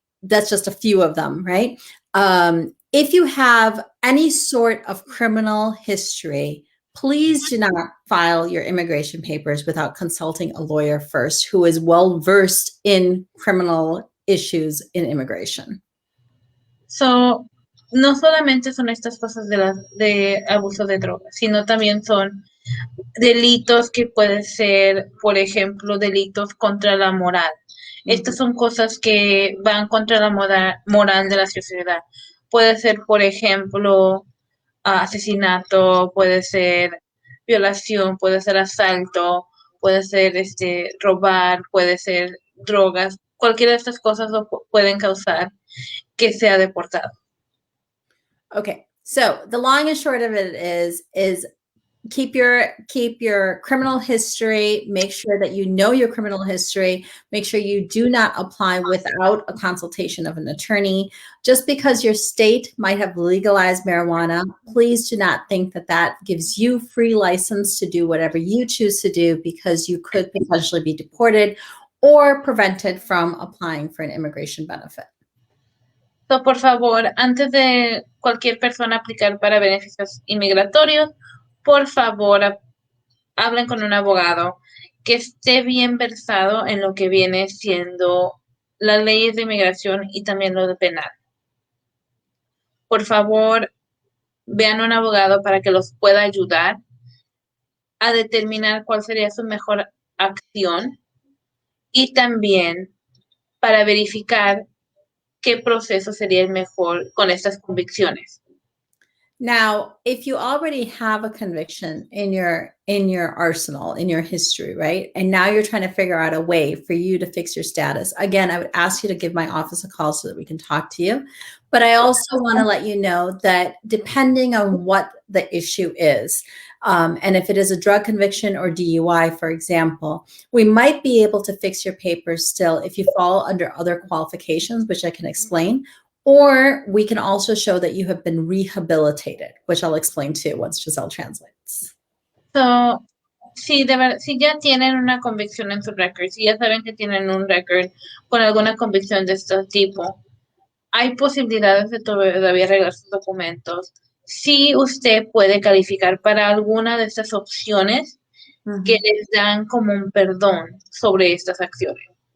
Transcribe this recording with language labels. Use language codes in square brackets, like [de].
[en] That's just a few of them, right? If you have any sort of criminal history, please do not file your immigration papers without consulting a lawyer first who is well-versed in criminal issues in immigration. [es] So, no solamente son estas cosas de abuso de drogas, sino también son delitos que pueden ser, por ejemplo, delitos contra la moral. Estas son cosas que van contra la moral de la sociedad. Puede ser, por ejemplo, asesinato, puede ser violación, puede ser asalto, puede ser robar, puede ser drogas. Cualquiera de estas cosas lo pueden causar que sea deportado. [en] Okay, so the long and short of it is keep your criminal history, make sure that you know your criminal history, make sure you do not apply without a consultation of an attorney. Just because your state might have legalized marijuana, please do not think that that gives you free license to do whatever you choose to do, because you could potentially be deported or prevented from applying for an immigration benefit. [es] So, por favor, antes de cualquier persona aplicar para beneficios inmigratorios, por favor, hablen con un abogado que esté bien versado en lo que viene siendo las leyes de inmigración y también lo de penal. Por favor, vean un abogado para que los pueda ayudar a determinar cuál sería su mejor acción y también para verificar qué proceso sería el mejor con estas convicciones. [en] Now, if you already have a conviction in your arsenal, in your history, right? And now you're trying to figure out a way for you to fix your status. Again, I would ask you to give my office a call so that we can talk to you. But I also want to let you know that depending on what the issue is, and if it is a drug conviction or DUI, for example, we might be able to fix your papers still if you fall under other qualifications, which I can explain, or we can also show that you have been rehabilitated, which I'll explain too once Giselle translates. [es] So, si ya tienen una convicción en su record, si ya saben que tienen un record con alguna convicción de este tipo, hay posibilidades de todavía arreglar sus documentos. Si usted puede calificar para alguna de estas opciones que les dan como un perdón sobre estas acciones.